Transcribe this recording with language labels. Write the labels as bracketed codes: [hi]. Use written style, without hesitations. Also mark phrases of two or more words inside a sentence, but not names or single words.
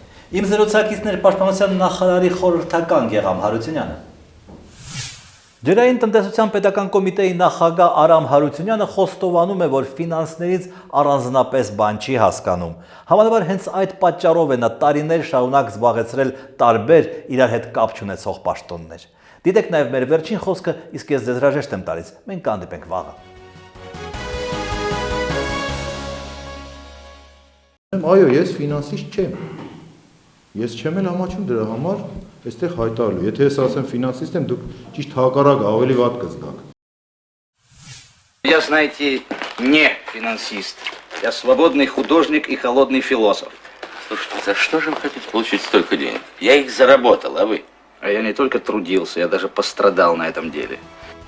[hy] Իմ զրուցակիցներ Պաշտպանության նախարարի խորհրդական Գեգամ Հարությունյանը։ Ջրային տնտեսության պետական կոմիտեի նախագահ Արամ Հարությունյանը խոստովանում է, որ ֆինանսներից առանձնապես բան չի հասկանում։ Համանավար հենց այդ պատճառով է նա տարիներ շարունակ զբաղեցրել տարբեր իրար հետ կապ չունեցող պաշտոններ։ Դիտեք նաև մեր վերջին խոսքը, իսկ ես ձեզ հրաժեշտ եմ տալիս։ Մենք կհանդիպենք վաղը։ Այո, ես ֆինանսիստ չեմ։ Ես չեմ էլ ամաչում դրա համար այստեղ հայտարարելու։ Եթե ես ասեմ ֆինանսիստ եմ, դուք ճիշտ հակառակ ավելի վատ կզգաք։ [ru] Я, знаете, не финансист. Я свободный художник и холодный философ. Слушайте, за что же вы хотите получить столько денег? Я их заработал, а вы? А я не только трудился, я даже пострадал на этом деле.